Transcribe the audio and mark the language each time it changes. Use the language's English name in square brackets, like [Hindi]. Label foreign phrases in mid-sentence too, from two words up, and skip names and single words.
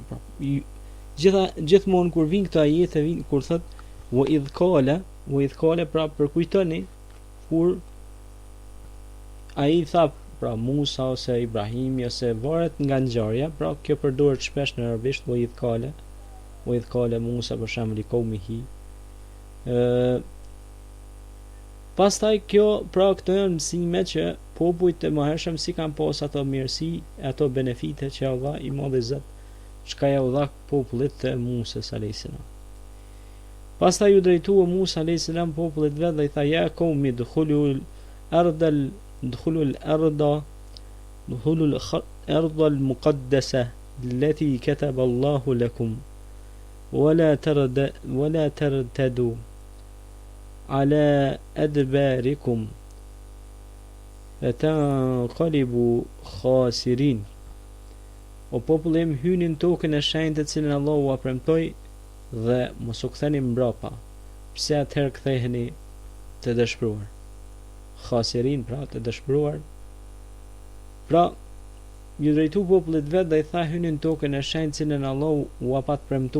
[Albanian] Pra, gjithmonë kur vin këto ajete, kur thot [Arabic] وإذ قال, [Albanian] pra përkujtoni kur ai tha, pra Musa ose Ibrahimi ose varet nga ngjarja, pra kjo përdoret shpesh në arabisht, [Arabic] وإذ قال موسى [Albanian] për shembull i qaumihi. Pastaj kjo, pra këto janë mësime që popujt e mëhershëm si kanë pas ato mirësi, ato benefite që Allah i madhi Zot, çka ja u dha popullit të Musës [Arabic] عليه السلام. [Albanian] Pastaj u drejtua Musa [Arabic] عليه السلام [Albanian] popullit vet dhe i tha: [Arabic] يا قوم ادخلوا الأرض المقدسة التي كتب الله لكم ولا ترتدوا على أدباركم فتنقلبوا خاسرين. [Albanian] O popullim, hynin tokën e shenjtë të cilën Allahu ua premtoi dhe mos u ktheni mbrapa. Pse atëherë ktheheni të dëshpëruar? Khasirin, pra të dëshpëruar. Pra, ju drejtu popullit vet dhe i tha: hynin tokën e shenjtë të cilën Allahu ua pat premtu.